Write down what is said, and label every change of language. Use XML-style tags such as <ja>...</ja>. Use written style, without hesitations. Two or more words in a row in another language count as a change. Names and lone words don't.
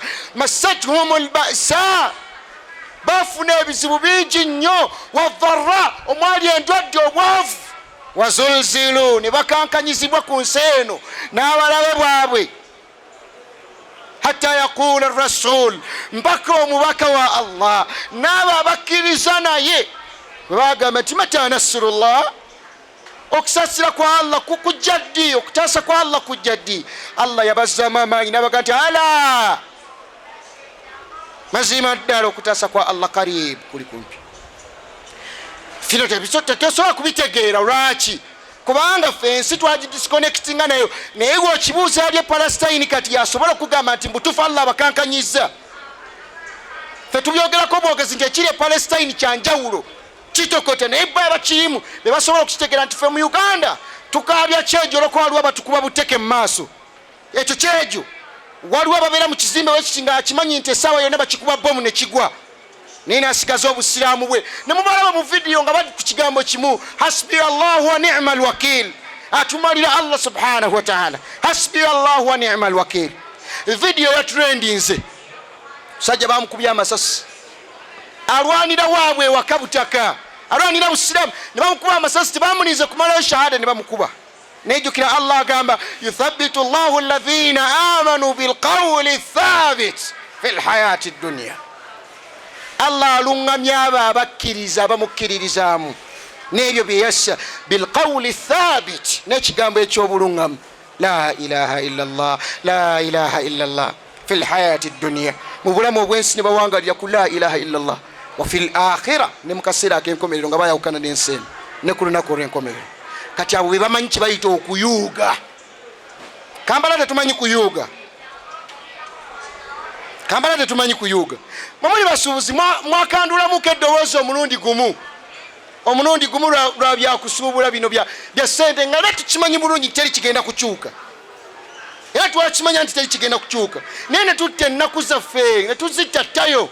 <ar>مستهم البأساء,</ar> <lg>bafuna ebizibu bingi nnyo, wadharra, omwali endwadde, obwavu, wazulzilu, ne bakankanyizibwa ku nsi eno n'abalabe bwabwe,</lg> <ar>حتى يقول الرسول,</ar> <lg>mpaka omubaka wa Allah n'abo abakkiriza naye bwe bagamba nti</lg> <ar>متى نصر الله,</ar> <lg>okusasira kwa Allah kujja ddi, okutaasa kwa Allah kujja ddi. Allah yabazzamu amaanyi n'abaga nti ala, mazima ddala okutaasa kwa Allah karibu, kuli kumpi. Fino tetusobola kubitegeera. Lwaki? Kubanga ffe ensi twagidisconnectinga nayo, naye gwokibuuza ali e Palestine kati yasobola okugamba nti mbutuufu Allah abakankanyiza. Ffe tubyogerako bwogezi nti ekiri e Palestine kyanjawulo, kitokote, naye bwe bakirimu be basobola okukitegeera nti ffe mu Uganda tukaabya kyejo olwokuba waliwo abatukuba buteke mu maaso. Ekyo kyejo waliwo ababeera mu kizimbe wekiti nga akimanyi nti essaawa yonna bakikuba bomu ne kigwa, naye naasigaza obusiraamu bwe. Ne mubalaba mu vidiyo nga bali ku kigambo kimu,</lg> <ar>حسبي الله ونعم الوكيل, atumalira الله سبحانه وتعالى, حسبي الله ونعم الوكيل.</ar> <lg>Vidiyo ya trendinze, musajja bamukubya amasasi, alwanira waabwe waka butaka, alwanira busiraamu, ne bamukuba amasasi, tebamulinze kumalayo shahada, ne bamukuba.</lg> <ar>Nejjukira Allah agamba يثبت الله الذين آمنوا بالقول الثابت في الحياة الدنيا.</ar> <lg>Allah alungamya abo abakkiriza, abamukkiririzaamu n'ebyo bye yassa,</lg> <ar>بالقول الثابت,</ar> <lg>n'ekigambo eky'obulungamu,</lg> <ar>لا إله إلا الله، لا إله إلا الله، في الحياة الدنيا,</ar> <lg>mu bulamu obwensi ne bawangalira ku</lg> <ar>لا إله إلا الله, وفي الآخرة,</ar> <lg>ne mu kaseera ak'enkomerero nga bayawukana n'ensi eno ne ku lunaku olw'enkomerero. Kati abo be bamanyi kibayita okuyuuga. Kampala tetumanyi kuyuuga, Kampala tetumanyi kuyuuga. Mumuli basuubuzi mwakandulamuko eddoboozi omulundi gumu lwa byakusuubula bino bya ssente, nga era tukimanyi bulungi teri kigenda kukyuka, era twakimanya nti teri kigenda kukyuka, naye ne tutta ennaku zaffe ne tuzittattayo.</lg>